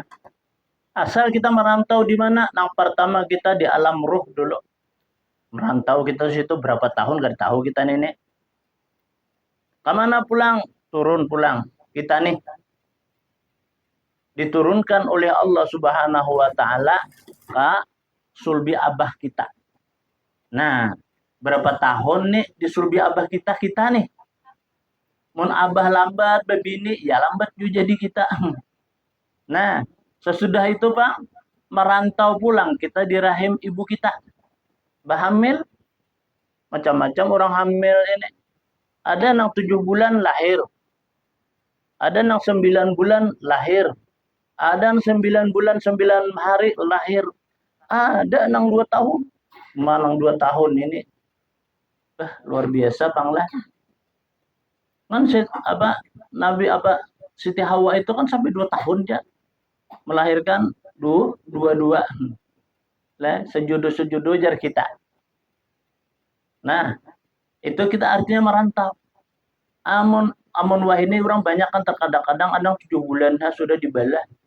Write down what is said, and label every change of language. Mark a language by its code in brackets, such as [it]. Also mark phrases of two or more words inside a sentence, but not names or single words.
[id] Asal kita merantau di mana? Yang pertama kita di alam ruh dulu. Merantau kita situ berapa tahun gak tahu kita nih. Kemana pulang? Turun pulang. Kita nih diturunkan oleh Allah [ar] سبحانه وتعالى [id] ke sulbi abah kita. Nah, berapa tahun nih di sulbi abah kita nih. [bjn] Mun abah lambat bebini, ya lambat juga jadi kita. [id] Nah, sesudah itu Pak, merantau pulang kita di rahim ibu kita. Hamil, macam-macam orang hamil ini. Ada yang 7 bulan lahir. Ada yang 9 bulan lahir. Ada yang 9 bulan 9 hari lahir. Ada yang 2 tahun. Mana 2 tahun ini. Luar biasa Panglah. Kan Nabi Siti Hawa itu kan sampai 2 tahun ya. Melahirkan dua. Lah, sejodoh-sejodoh jar kita. Nah, itu kita artinya merantau. Amun wah ini orang banyak kan terkadang-kadang ada 7 bulan sudah dibalah.